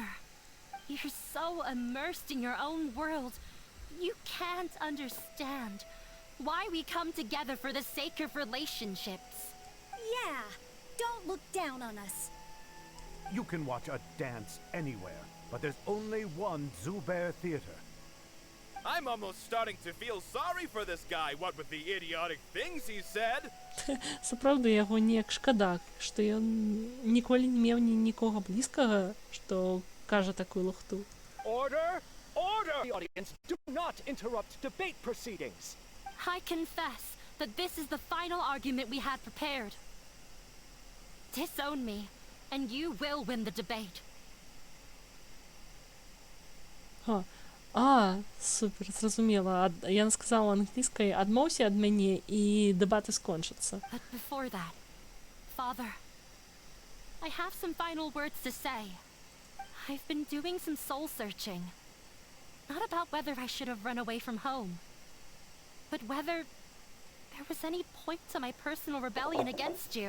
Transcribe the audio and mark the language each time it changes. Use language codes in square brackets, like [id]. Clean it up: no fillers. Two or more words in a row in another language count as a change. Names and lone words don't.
[en] You're so immersed in your own world, you can't understand why we come together for the sake of relationships. Yeah, don't look down on us. You can watch a dance anywhere, but there's only one Zubair Theater. I'm almost starting to feel sorry for this guy, what with the idiotic things he said. [be] Сапраўды, яго неяк шкада, што ён ніколі не меў нікога блізкага, што кажа такую лухту. [en] Order! Order! The audience, do not interrupt debate proceedings. I confess that this is the final argument we had prepared. Disown me, and you will win the debate. [uk] Супер, зрозуміла. [be] Яна сказала англійською, адмовся ад мяне і дебати скончаться. [en] But before that, Father, I have some final words to say. I've been doing some soul searching. Not about whether I should have run away from home, but whether there was any point to my personal rebellion against you.